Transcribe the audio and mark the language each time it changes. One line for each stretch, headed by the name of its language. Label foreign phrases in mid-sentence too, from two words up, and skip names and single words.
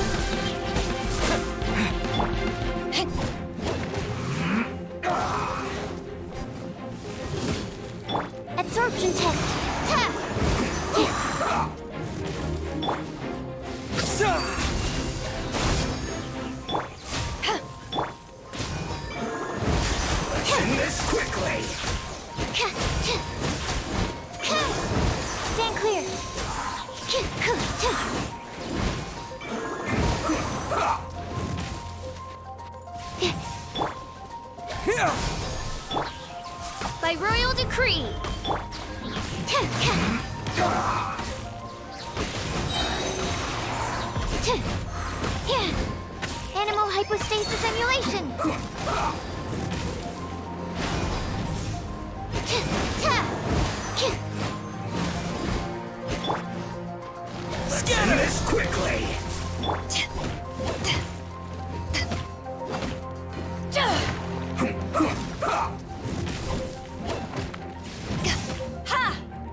English: Absorption test! Ta! Let's end this quickly! Ka! Ta! Ka! Stand clear! Ka! Ka! Ta! By royal decree! Ta! Ka! Ta! Yeah! Animal hypostasis emulation! Ta! Ta! Ka! Let's end this quickly! Ha!